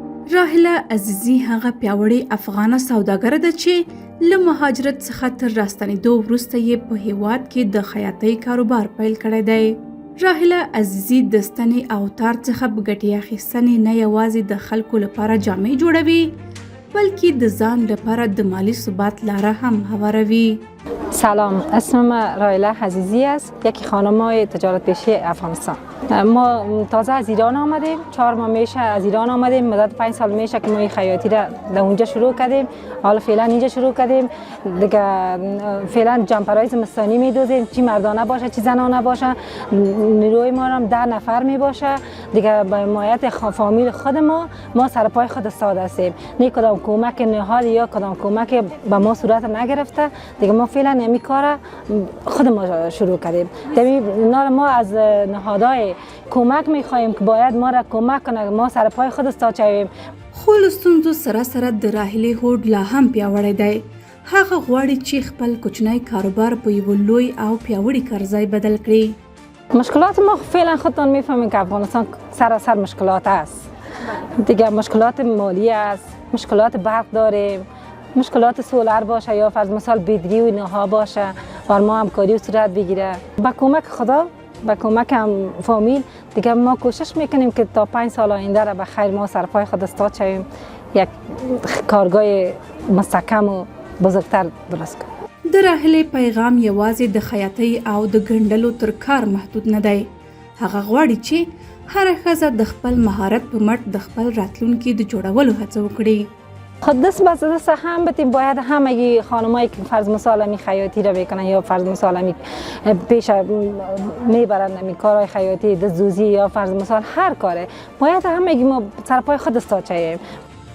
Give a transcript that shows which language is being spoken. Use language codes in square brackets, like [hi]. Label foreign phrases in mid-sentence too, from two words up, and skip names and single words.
[ps] راحله عزیزي هغه پیاوړې افغانه سوداګره ده چې له مهاجرت څخه تر راستنېدو وروسته یې په هیواد کې د خیاطۍ کاروبار پیل کړی دی. راحله عزیزي د ستنې او تار څخه په ګټې اخیستنې نه یوازې د خلکو لپاره جامې جوړوي بلکې د ځان لپاره د مالی ثبات لاره هم هواروي. [fa] سلام، اسمم راحله عزیزی است، یکی خانم‌های تجارت پیشه افغانستان. ما تازه از ایران آمدیم، 4 ماه میشه از ایران آمدیم، مدت 5 سال میشه که ما این خیاطی را در اونجا شروع کردیم. حالا فعلا اینجا شروع کردیم دیگه. فعلا جمپرهای زمستانی میدوزیم، چی مردانه باشه چی زنانه باشه. نیروی ما هم 10 نفر میباشه دیگه. به حمایت فامیل خود ما سر پای خود استاد هستیم. نه کدام کمک نهادی یا کدام کمک به ما صورت نگرفته دیگه. ما فعلا همین کار خود ما شروع کردیم. ما از نهادهای کمک میخواهیم که باید ما را کمک کنه، ما سر پای خود استاد شویم. [ps] خو له ستونزو سره سره د راحلې هوډ لا هم پیاوړی دی. هغه غواړي چې خپل کوچنی کاروبار په یو لوی او پیاوړي کارځای بدل کړي. [fa] مشکلات ما فعلا خودتان میفهمیم که افغانستان سراسر مشکلات است دیگه. مشکلات مالی است، مشکلات برق داریم، مشکلات سولر باشه یا فرض مثال بدری و اینها باشه و ما همکاری و صورت بگیره. با کمک خدا، با کمک هم فامیل دیگه ما کوشش میکنیم که تا 5 سال آینده را به خیر ما سر پای خود استاد شویم، یک کارگاه مستحکم و بزرگتر درست کنیم. [ps] د راحلې پیغام یوازې د خیاطۍ او د ګنډلو تر کار محدود نه دی. هغه غواړي چې هر ښځه د خپل مهارت په مټ د خپل راتلونکي د جوړولو هڅه وکړي. [fa] خود دست به دست هم بتیم. باید همه خانمایی که فرض مثال می خیاطی را بکنن یا فرض مثال می پیش میبرن می کارهای خیاطی دست‌دوزی یا فرض مثال هر کاره، باید همه ما سر پای خود استاد شویم.